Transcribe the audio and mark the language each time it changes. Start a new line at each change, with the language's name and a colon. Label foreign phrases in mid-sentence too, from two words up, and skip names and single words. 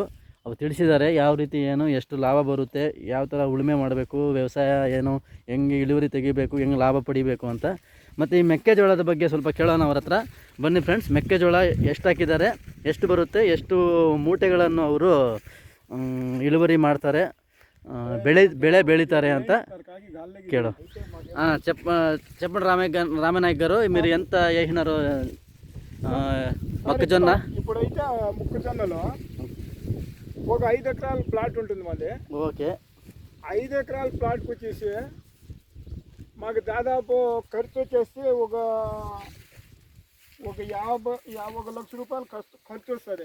Kannada: ಅವ್ರು ತಿಳಿಸಿದ್ದಾರೆ ಯಾವ ರೀತಿ ಏನು ಎಷ್ಟು ಲಾಭ ಬರುತ್ತೆ, ಯಾವ ಥರ ಉಳುಮೆ ಮಾಡಬೇಕು, ವ್ಯವಸಾಯ ಏನು, ಹೆಂಗೆ ಇಳುವರಿ ತೆಗಿಬೇಕು, ಹೆಂಗೆ ಲಾಭ ಪಡಿಬೇಕು ಅಂತ. ಮತ್ತು ಈ ಮೆಕ್ಕೆಜೋಳದ ಬಗ್ಗೆ ಸ್ವಲ್ಪ ಕೇಳೋಣ ಅವ್ರ ಹತ್ರ. ಬನ್ನಿ ಫ್ರೆಂಡ್ಸ್, ಮೆಕ್ಕೆಜೋಳ ಎಷ್ಟು ಹಾಕಿದ್ದಾರೆ, ಎಷ್ಟು ಬರುತ್ತೆ, ಎಷ್ಟು ಮೂಟೆಗಳನ್ನು ಅವರು ಇಳುವರಿ ಮಾಡ್ತಾರೆ, ಬೆಳೆ ಬೆಳೀತಾರೆ ಅಂತ కేಳು.
Telugu: చెప్పండి రామనాయక్ గారు, మీరు ఎంత వేసినారు మొక్కజొన్న? ఇప్పుడైతే మొక్కజొన్నలో ఒక 5 ఎకరాల ప్లాట్ ఉంటుంది మాది. ఓకే, 5 ఎకరాల ప్లాట్కి వచ్చేసి మాకు దాదాపు ఖర్చు వచ్చేసి ఒక 50 లక్ష రూపాయలు ఖర్చు వస్తుంది.